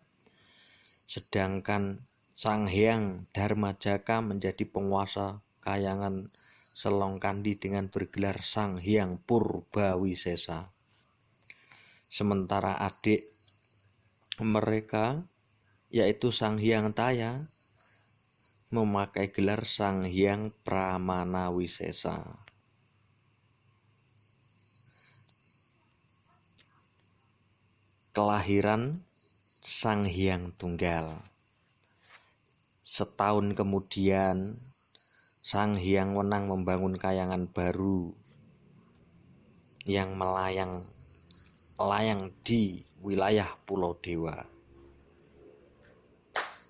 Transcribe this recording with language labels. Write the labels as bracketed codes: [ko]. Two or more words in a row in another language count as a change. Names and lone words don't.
[id] Sedangkan Sang Hyang Dharmajaka menjadi penguasa kayangan Selongkandi dengan bergelar Sang Hyang Purba Wisesa. Sementara adik mereka, yaitu Sang Hyang Taya, memakai gelar Sang Hyang Pramana Wisesa. Kelahiran Sang Hyang Tunggal. Setahun kemudian, Sang Hyang Wenang membangun kayangan baru yang melayang di wilayah Pulau Dewa.